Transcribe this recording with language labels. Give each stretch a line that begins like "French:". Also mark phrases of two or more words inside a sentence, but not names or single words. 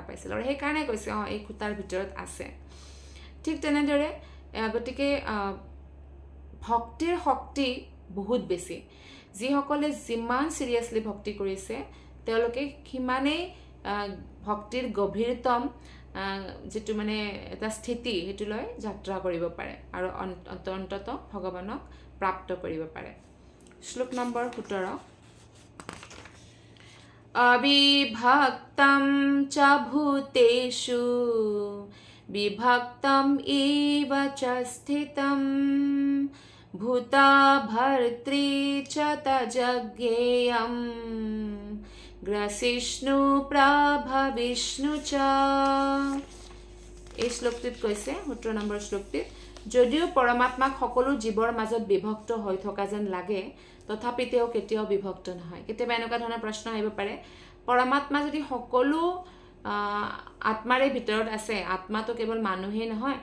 Assamese: পাইছিল আৰু সেইকাৰণে কৈছে এই খুঁটাৰ ভিতৰত আছে ঠিক তেনেদৰে গতিকে ভক্তিৰ শক্তি বহুত বেছি যিসকলে যিমান চিৰিয়াছলি ভক্তি কৰিছে তেওঁলোকে সিমানেই ভক্তিৰ গভীৰতম যেটো মানে এটা স্থিতি হেতুলৈ যাত্ৰা কৰিব পাৰে আৰু অন্তত ভগৱানক প্ৰাপ্ত কৰিব পাৰে শ্লোক নম্বৰ 17
Sanskrit: अविभक्तं च भूतेषु विभक्तं इव च स्थितं भूता भर्त्री च तजज्ञेयं ग्रसिष्णु प्रभविष्णु च
Assamese: এই শ্লোকটিত কৈছে 17 নম্বৰ শ্লোকটিত যদিও পৰমাত্মাক সকলো জীৱৰ মাজত বিভক্ত হৈ থকা যেন লাগে তথাপি তেওঁ কেতিয়াও বিভক্ত নহয় কেতিয়াবা এনেকুৱা ধৰণৰ প্ৰশ্ন আহিব পাৰে পৰমাত্মা যদি সকলো আত্মাৰে ভিতৰত আছে আত্মাটো কেৱল মানুহেই নহয়